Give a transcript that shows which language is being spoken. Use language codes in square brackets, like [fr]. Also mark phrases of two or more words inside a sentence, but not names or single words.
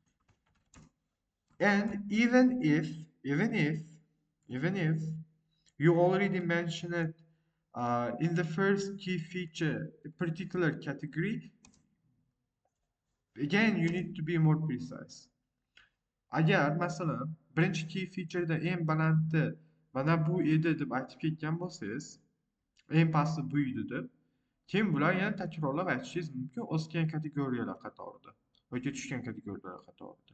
[en] and even if you already mentioned it in the first key feature, a particular category, again you need to be more precise. [uz] Agar masalan birinchi [en] key featureda [uz] eng balandi mana bu edi deb aytib ketgan bo'lsangiz, eng pasti bu edi deb, keyin bular yana takrorlab aytishingiz mumkin o'sgan kategoriyalar qatorida yoki tushgan kategoriyalar qatorida.